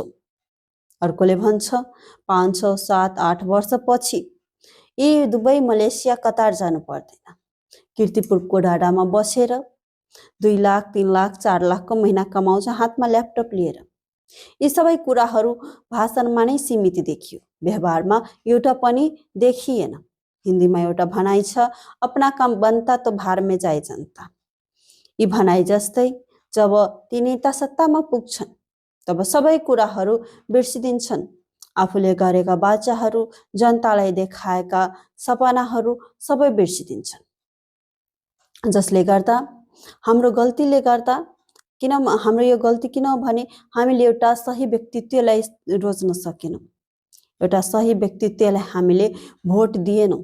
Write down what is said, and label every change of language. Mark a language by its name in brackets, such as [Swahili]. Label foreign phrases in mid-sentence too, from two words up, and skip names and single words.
[Nepali] अर्कोले भन्छ 5, 7, 8 वर्षपछि यी दुबई मलेसिया कतार जानु पर्दैन, कीर्तिपुरको डाँडामा बसेर 2 लाख 3 लाख 4 लाखको महिना कमाउँछ हातमा ल्यापटप लिएर। यी सबै कुराहरू भाषणमा नै सीमित देखियो, व्यवहारमा एउटा पनि देखिएन। हिन्दीमा एउटा भनाइ छ, [Hindi] अपना काम बनता तो भार में जाए जनता। [Nepali] यी भनाइ जस्तै जब ती नेता सत्तामा पुग्छन् तब सबै कुराहरू बिर्सिदिन्छन्। आफूले गरेका बाचाहरू, जनतालाई देखाएका सपनाहरू सबै बिर्सिदिन्छन्। जसले गर्दा हाम्रो गल्तीले गर्दा हाम्रो यो गल्ती किन भने हामीले एउटा सही व्यक्तित्वलाई रोज्न सकेनौँ, एउटा सही व्यक्तित्वलाई हामीले भोट दिएनौँ।